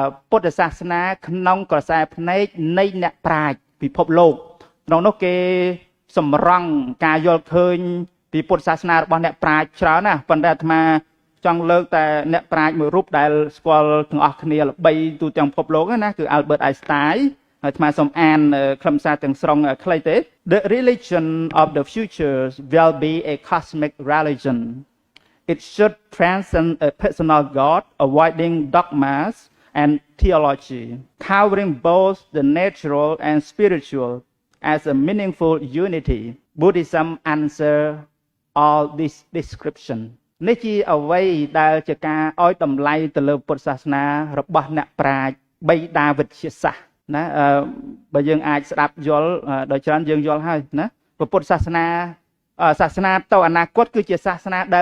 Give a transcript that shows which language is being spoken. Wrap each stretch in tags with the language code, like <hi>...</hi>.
<km>ពុទ្ធសាសនាក្នុងក្រសែភ្នែកនៃអ្នកប្រាជ្ញពិភពលោកក្នុងនោះគេសម្រង់ការយល់ឃើញពីពុទ្ធសាសនារបស់អ្នកប្រាជ្ញច្រើនណាស់ប៉ុន្តែអាត្មាចង់លើកតែអ្នកប្រាជ្ញមួយរូបដែលស្គាល់ទាំងអស់គ្នាល្បីទូទាំងពិភពលោកណាគឺ Albert Einstein ហើយអាត្មាសូមអានខ្លឹមសារទាំងស្រុងខ្លីទេ</km> <en>The religion of the future will be a cosmic religion. It should transcend a personal God, avoiding dogmas and theology, covering both the natural and spiritual as a meaningful unity. Buddhism answer all this description</en> <km>នេះជាអ្វីដែលជាការឲ្យតម្លៃទៅលើពុទ្ធសាសនារបស់អ្នកប្រាជ្ញបិតាវិទ្យាសាស្ត្រណាបើយើងអាចស្ដាប់យល់ដោយច្រើនយើងយល់ហើយណាពុទ្ធសាសនាទៅអនាគតគឺជាសាសនា</km>